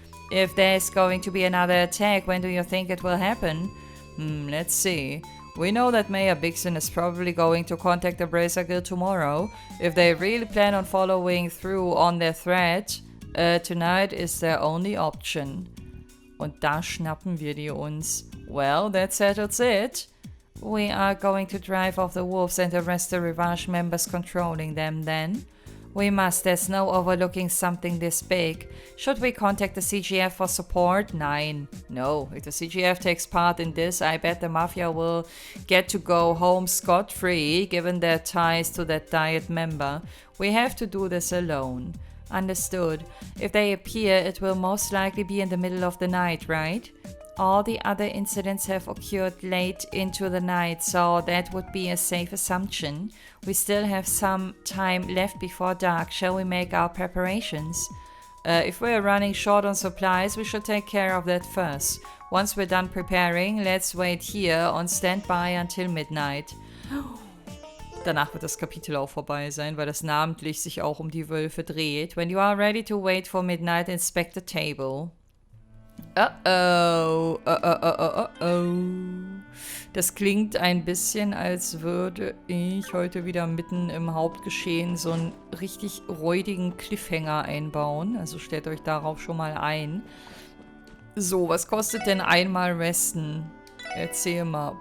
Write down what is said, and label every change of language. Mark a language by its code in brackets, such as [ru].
[en] If there's going to be another attack, when do you think it will happen? Let's see. We know that Mayor Bixen is probably going to contact the Bracer Guild tomorrow. If they really plan on following through on their threat, tonight is their only option. [de] Und da schnappen wir die uns. [en] Well, that settles it. We are going to drive off the wolves and arrest the Rivage members controlling them then. We must, there's no overlooking something this big. Should we contact the CGF for support? [de] Nein. [en] No, if the CGF takes part in this, I bet the Mafia will get to go home scot-free, given their ties to that Diet member. We have to do this alone. Understood. If they appear, it will most likely be in the middle of the night, right? All the other incidents have occurred late into the night, so that would be a safe assumption. We still have some time left before dark. Shall we make our preparations? If we're running short on supplies, we should take care of that first. Once we're done preparing, let's wait here on standby until midnight. [de] Danach wird das Kapitel auch vorbei sein, weil das namentlich sich auch um die Wölfe dreht. [en] When you are ready to wait for midnight, inspect the table. Uh-oh. [de] Das klingt ein bisschen, als würde ich heute wieder mitten im Hauptgeschehen so einen richtig räudigen Cliffhanger einbauen. Also stellt euch darauf schon mal ein. So, was kostet denn einmal Resten? Erzähl mal.